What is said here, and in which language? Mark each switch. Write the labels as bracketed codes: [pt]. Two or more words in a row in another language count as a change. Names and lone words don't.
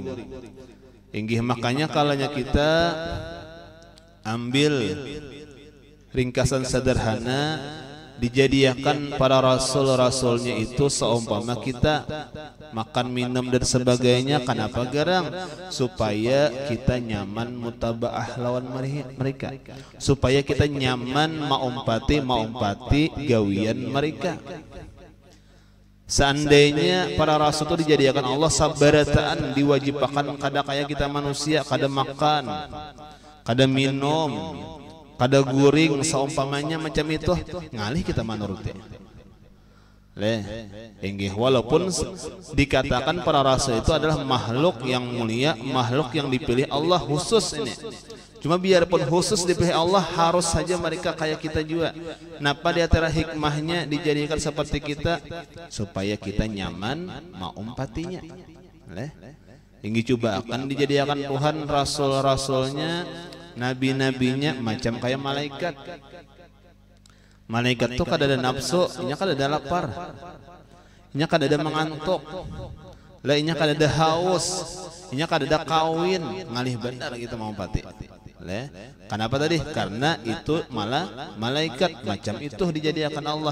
[bjn] Inggih makanya kalanya kita ambil ringkasan sederhana dijadikan para rasul-rasulnya itu seumpama kita makan minum dan sebagainya. Kenapa garang? Supaya kita nyaman mutabaah lawan mereka, supaya kita nyaman maumpati gawian mereka. Seandainya para rasul itu dijadikan Allah sabarataan, diwajibkan kada kayak kita manusia, kada makan, kada minum, kada guring seumpamanya macam itu, ngalih kita manuruti. Inggih, [id] walaupun dikatakan para rasul itu adalah makhluk yang mulia, makhluk yang dipilih Allah khusus ini. Cuma biarpun khusus dipilih Allah, harus saja mereka kayak kita juga. [bjn] Napa di antara hikmahnya dijadikan seperti kita? Supaya kita nyaman maumpatinya. Inggih, coba akan dijadikan Tuhan rasul-rasulnya, nabi-nabinya macam kayak malaikat. Malaikat tuh kada ada nafsu, inya kada ada lapar, inya kada ada mengantuk, inya kada ada haus, inya kada ada kawin, ngalih benar kita mau pati. [id] Kenapa tadi? Karena itu malah malaikat macam itu dijadikan Allah.